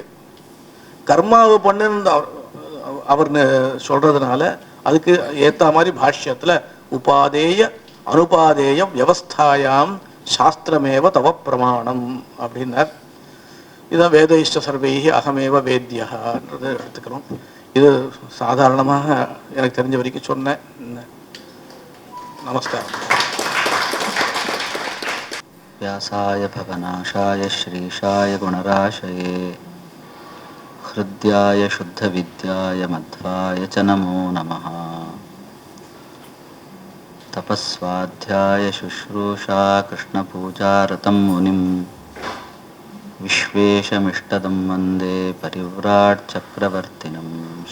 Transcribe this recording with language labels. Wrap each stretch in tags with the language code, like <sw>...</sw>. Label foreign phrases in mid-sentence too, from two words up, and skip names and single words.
<ta>கர்மாவை பண்ணு அவர் சொல்றதுனால அதுக்கு ஏத்த மாதிரி பாஷ்யத்துல</ta> <sa>उपादेय अनुपादेय व्यवस्थायाम् शास्त्रमेव तव प्रमाणम्</sa> <ta>அப்படின்னார். இதான்</ta> <sa>वेदैष्ट सर्वैहि अहमेव</sa> <ta>வேத்யன்றது எடுத்துக்கிறோம். இது சாதாரணமாக எனக்கு தெரிஞ்ச வரைக்கும் சொன்னேன். நமஸ்காரம்.</ta> <sa>व्यासाय भवनाशाय श्रीशाय गुणराशये हृद्याय शुद्धविद्याय मध्वाय च नमो नमः। तपस्वाध्याय शुश्रूषा कृष्णपूजारतं मुनिं विश्वेशमिष्टदं वन्दे परिव्राट् चक्रवर्तिनं।</sa>